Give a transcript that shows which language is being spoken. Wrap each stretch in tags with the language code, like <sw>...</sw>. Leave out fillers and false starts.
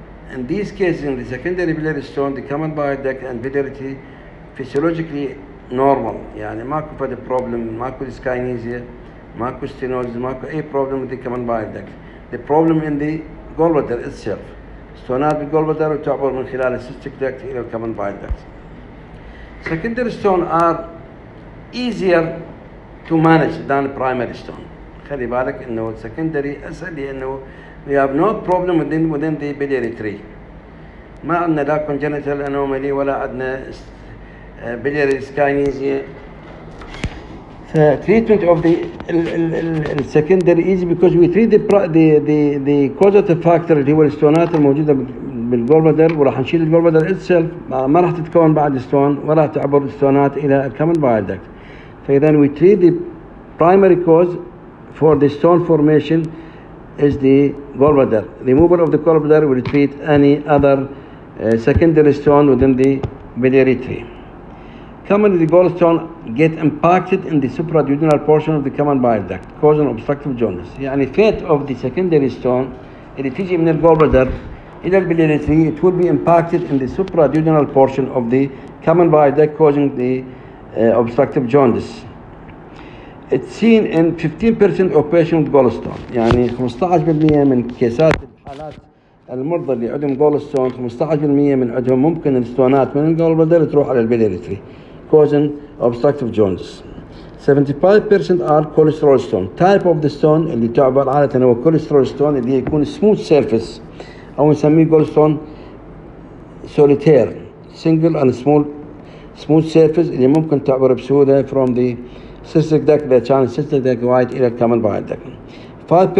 <en>In these cases, in the secondary biliary stone, the common bile duct and biliary physiologically normal.</en> <ar>يعني ماكو فد</ar> <en>problem, ماكو dyskinesia, ماكو stenosis,</en> <ar>ماكو أي</ar> <en>problem with the common bile duct. The problem in the gallbladder itself.</en> <ar>ستونات بالجولبلادر وتعبر من خلال السيستيك duct إلى الcommon bile duct.</ar> <en>Secondary stone are easier to manage than primary stone.</en> <ar>خلي بالك إنه</ar> <en>secondary</en> <ar>أسهل لأنه</ar> <en>we have no problem within the biliary tree.</en> <ar>ما عندنا لا congenital anomaly ولا عندنا biliary dyskinesia.</ar> <en>The treatment of the secondary easy because we treat the causative factor</en> <ar>اللي هو الستونات الموجودة بالجولبلادر وراح نشيل الجولبلادر itself ما راح تتكون بعد ستون ولا تعبر الستونات إلى الcommon bile duct.</ar> <en>فإذا we treat the primary cause for the stone formation is the gallbladder. Removal of the gallbladder will treat any other secondary stone within the biliary tree. Commonly, the gallstone get impacted in the supraduodenal portion of the common bile duct, causing obstructive jaundice. يعني fate of the secondary stone</en> <ar>اللي تيجي من</ar> <en>الgallbladder إلى الbiliary tree, it will be impacted in the supraduodenal portion of the common bile duct, causing the obstructive jaundice. It's seen in 15% of patients with gallstone.</en> <ar>يعني 15% من كيسات الحالات المرضى اللي عندهم gallstone 15% من عندهم ممكن الستونات من الجولبلادر تروح على البيلياري تري causing obstructive jaundice.</ar> <en>75% are cholesterol stone. Type of the stone</en> <ar>اللي تعبر عادة هو</ar> <en>cholesterol stone اللي يكون smooth surface أو نسميه gallstone solitaire single and smooth surface</en> <ar>اللي ممكن تعبر بسهولة</ar> <en>from the cystic duct إذا كان cystic duct wide إلى common bile duct.</en>